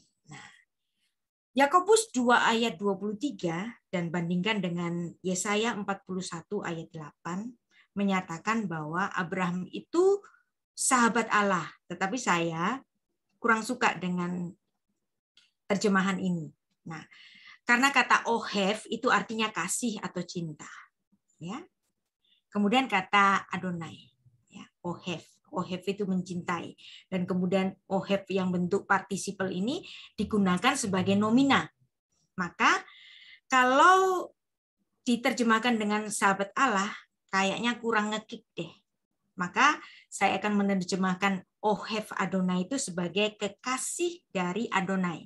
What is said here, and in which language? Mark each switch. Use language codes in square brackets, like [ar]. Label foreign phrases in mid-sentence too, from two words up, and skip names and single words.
[id] Nah, Yakobus 2 ayat 23 dan bandingkan dengan Yesaya 41 ayat 8 menyatakan bahwa Abraham itu sahabat Allah. Tetapi saya kurang suka dengan terjemahan ini. Nah, karena kata ohev itu artinya kasih atau cinta. Ya. Kemudian kata Adonai, ya, ohev. Ohev itu mencintai. Dan kemudian ohev yang bentuk partisipal ini digunakan sebagai nomina. Maka kalau diterjemahkan dengan sahabat Allah, kayaknya kurang ngekik deh. Maka saya akan menerjemahkan [he] אוהב אדוני [id] itu sebagai kekasih dari Adonai.